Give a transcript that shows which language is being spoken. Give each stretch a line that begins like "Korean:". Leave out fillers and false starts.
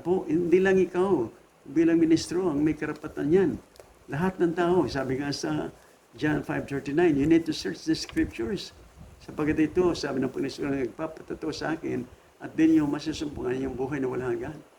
Filipino: Hindi lang ikaw bilang ministro ang may karapatan yan. Lahat ng tao, sabi nga sa
English: John 5:39, you need to search the scriptures.
Filipino: Sapagkat ito, sabi ng Panginoon, nagpapatato sa akin, at din yung masusumpungan yung buhay na walang hanggan.